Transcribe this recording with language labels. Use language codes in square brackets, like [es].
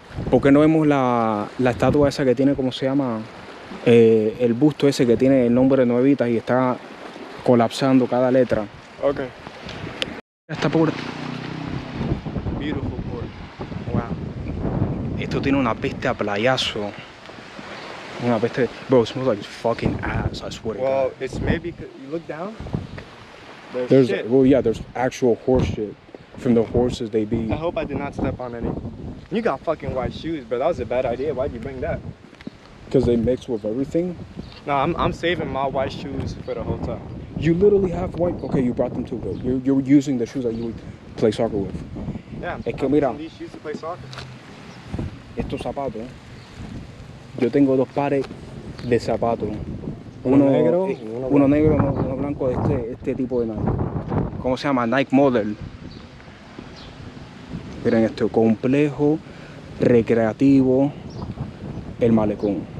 [es] ¿Por qué no vemos la estatua esa que tiene, ¿cómo se llama? El busto ese que tiene el nombre de Nuevitas y está colapsando cada letra. Ok. Esta puerta. [en] Beautiful port. Wow. [es] Esto tiene una peste a playazo. Una peste. [en] Bro, it smells like fucking ass, I swear to God. Well, it's maybe because you look down. There's shit. Well, yeah, there's actual horse shit from the horses they beat. I hope I did not step on any. You got fucking white shoes, but that was a bad idea. Why'd you bring that? Because they mix with everything. No, I'm saving my white shoes for the hotel. You literally have white. Okay, you brought them too, though. You're using the shoes that you would play soccer with. Yeah. [es] Es que mira, [en] these shoes to play soccer. [es] Estos zapatos. Yo tengo 2 pares de zapatos. Uno negro, uno negro, uno blanco de este tipo de Nike. ¿Cómo se llama? Nike Model. Miren esto, complejo, recreativo, el malecón.